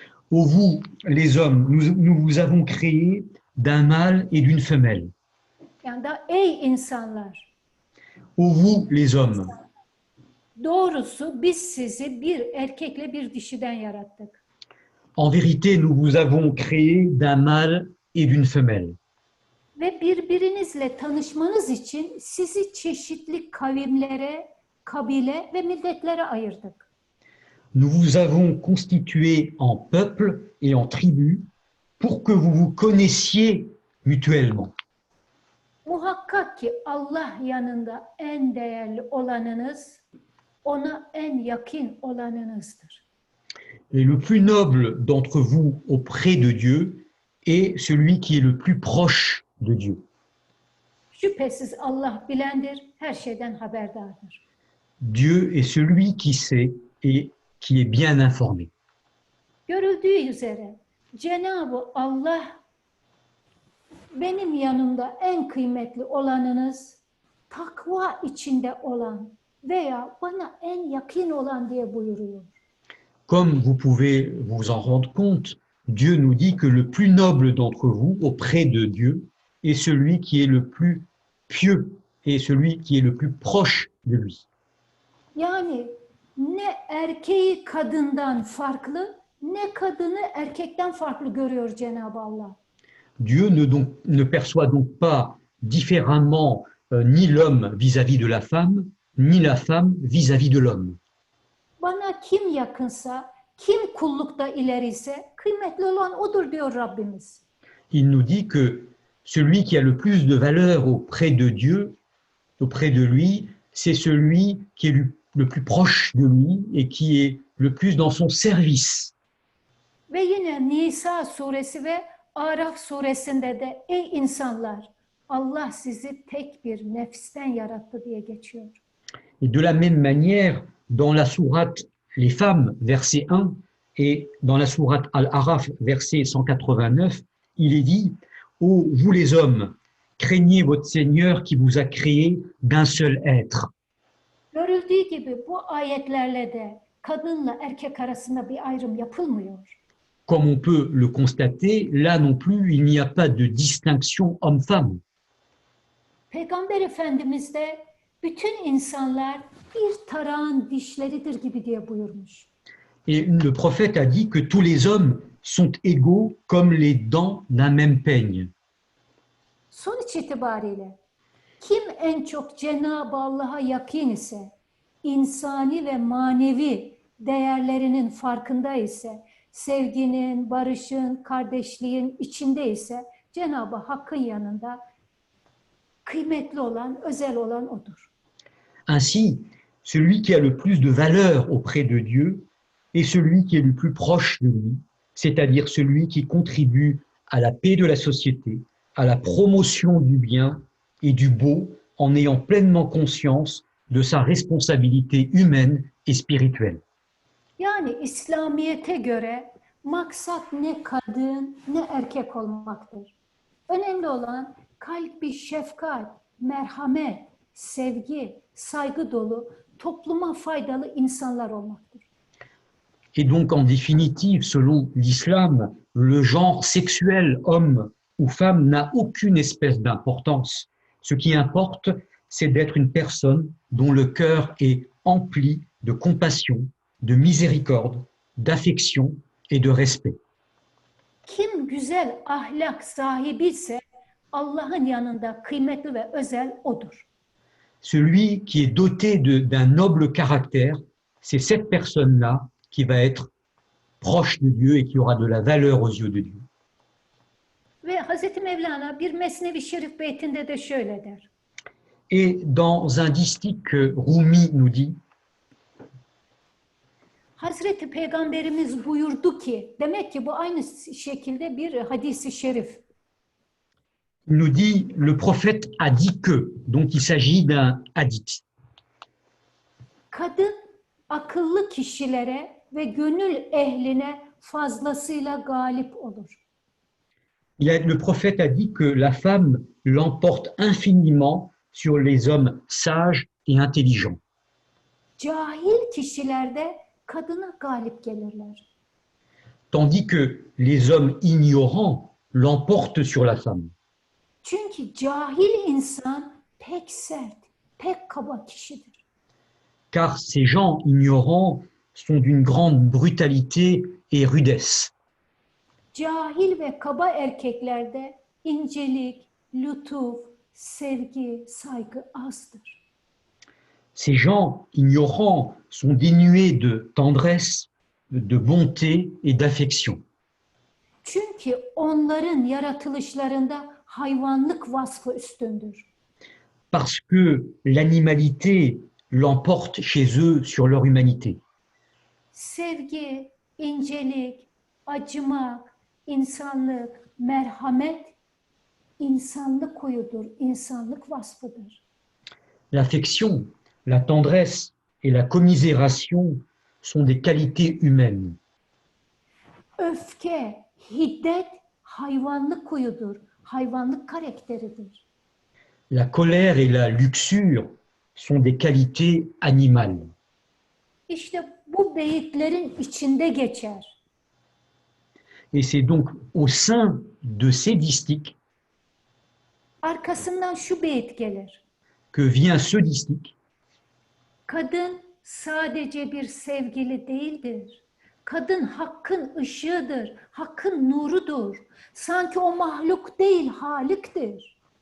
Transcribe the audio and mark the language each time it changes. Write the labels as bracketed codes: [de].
[fr] Ô vous, les hommes, nous vous avons créés d'un mâle et d'une femelle. [tr] Yani da ey insanlar, [fr] Ô vous, les hommes, [tr] doğrusu biz sizi bir erkekle bir dişiden yarattık. [fr] en vérité, nous vous avons créés d'un mâle et d'une femelle. [tr] Ve birbirinizle tanışmanız için sizi çeşitli kavimlere, kabile ve milletlere ayırdık. [fr] Nous vous avons constitués en peuple et en tribus pour que vous vous connaissiez mutuellement. [tr] Muhakkak ki Allah yanında en değerli olanınız, ona en yakın olanınızdır. [fr] Et le plus noble d'entre vous auprès de Dieu est celui qui est le plus proche de Dieu. [tr] Şüphesiz Allah bilendir, her şeyden haberdardır. [fr] Dieu est celui qui sait et qui est bien informé. [tr] Görüldüğü üzere Cenab-ı Allah benim yanımda en kıymetli olanınız takva içinde olan veya bana en yakın olan diye buyuruyor. [fr] Comme vous pouvez vous en rendre compte, Dieu nous dit que le plus noble d'entre vous auprès de Dieu est celui qui est le plus pieux et celui qui est le plus proche de lui. [tr] Yani ne erkeği kadından farklı, ne kadını erkekten farklı görüyor Cenab-ı Allah. [fr] Dieu ne perçoit donc pas différemment ni l'homme vis-à-vis de la femme, ni la femme vis-à-vis de l'homme. [tr] Bana kim yakınsa, kim kullukta ileriyse kıymetli olan odur diyor Rabbimiz. [fr] Il nous dit que celui qui a le plus de valeur auprès de Dieu, auprès de lui, c'est celui qui est le plus proche de lui et qui est le plus dans son service. [tr] Ve yine Nisa suresi ve Araf suresinde de ey insanlar Allah sizi tek bir nefisten yarattı diye geçiyor. [fr] Et de la même manière, dans la sourate Les femmes, verset 1, et dans la sourate Al-Araf, verset 189, il est dit: ô vous les hommes, craignez votre Seigneur qui vous a créé d'un seul être. [tr] Görüldüğü gibi bu ayetlerle de kadınla erkek arasında bir ayrım yapılmıyor. [fr] Comme on peut le constater, là non plus, il n'y a pas de distinction homme-femme. [tr] Peygamber Efendimiz de bütün insanlar bir tarağın dişleridir gibi diye buyurmuş. [fr] Et le prophète a dit que tous les hommes sont égaux comme les dents d'un même peigne. [tr] Sonuç itibariyle kim en çok Cenab-ı Allah'a yakın ise, insani ve manevi değerlerinin farkında ise, sevginin, barışın, kardeşliğin içinde ise Cenab-ı Hakk'ın yanında kıymetli olan, özel olan odur. [fr] Ainsi, celui qui a le plus de valeur auprès de Dieu est celui qui est le plus proche de lui, c'est-à-dire celui qui contribue à la paix de la société, à la promotion du bien et du beau en ayant pleinement conscience de sa responsabilité humaine et spirituelle. [tr] Yani İslamiyet'e göre maksat ne kadın ne erkek olmaktır. Önemli olan kalbi şefkat, merhamet, sevgi, saygı dolu, topluma faydalı insanlar olmaktır. [fr] Et donc, en définitive, selon l'islam, le genre sexuel homme ou femme n'a aucune espèce d'importance. Ce qui importe, c'est d'être une personne dont le cœur est empli de compassion, de miséricorde, d'affection et de respect. [tr] Kim güzel ahlak sahibi ise Allah'ın yanında kıymetli ve özel odur. [fr] Celui qui est doté d'un noble caractère, c'est cette personne-là qui va être proche de Dieu et qui aura de la valeur aux yeux de Dieu. [tr] Ve Hazreti Mevlana bir Mesnevi Şerif beytinde de şöyle der. [fr] Et dans un distique que Rumi nous dit, [tr] Hazreti Peygamberimiz buyurdu ki, demek ki bu aynı şekilde bir hadisi şerif. [fr] il nous dit, le prophète a dit que, donc il s'agit d'un hadith. [tr] Kadın akıllı kişilere ve gönül ehline fazlasıyla galip olur. [fr] Le prophète a dit que la femme l'emporte infiniment sur les hommes sages et intelligents. [tr] Cahil kişilerde kadına galip gelirler. [fr] Tandis que les hommes ignorants l'emportent sur la femme. [tr] Çünkü cahil insan pek sert, pek kaba kişidir. [fr] Car ces gens ignorants sont d'une grande brutalité et rudesse. [tr] Cahil ve kaba erkeklerde incelik, lütuf, sevgi, saygı azdır. [fr] Ces gens ignorants sont dénués de tendresse, de bonté et d'affection. [tr] Çünkü onların yaratılışlarında hayvanlık vasfı üstündür. [fr] Parce que l'animalité l'emporte chez eux sur leur humanité. [tr] Sevgi, incelik, acımak, insanlık, merhamet insanlık huyudur, insanlık vasfıdır. [fr] L'affection, la tendresse et la commisération sont des qualités humaines. [tr] Öfke, hiddet hayvanlık huyudur, hayvanlık karakteridir. [fr] La colère et la luxure sont des qualités animales. [tr] İşte bu beyitlerin içinde geçer. [fr] Et c'est donc au sein de ces distiques [tr] Arkasından şu beyit gelir. [fr] que vient ce distique. [tr] Kadın sadece bir sevgili değildir. Kadın hakkın ışığıdır, hakkın nurudur. Sanki o mahluk değil, haliktir.